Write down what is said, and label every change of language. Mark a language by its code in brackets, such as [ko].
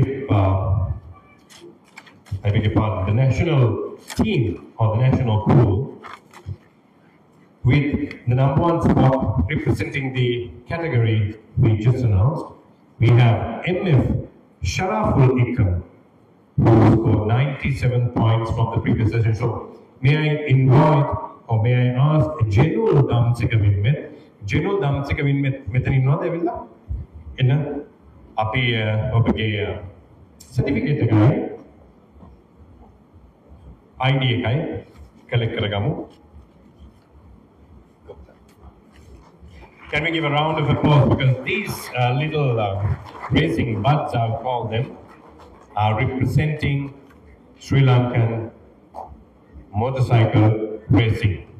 [en] I beg your pardon. The national team or the national pool with the #1 spot representing the category we just announced. We have MF Sharaful Ikram, who scored 97 points from the previous session. So may I invite or may I ask Genul Damsika Winmet? [si] Genul Damsika Winmet මෙතන ඉන්නවද ඇවිල්ලා? එන්න අපි ඔබගේ certificate එකයි ID එකයි collect කරගමු. [en] Can we give a round of applause because these little racing buds, I'll call them, are representing Sri Lankan motorcycle racing.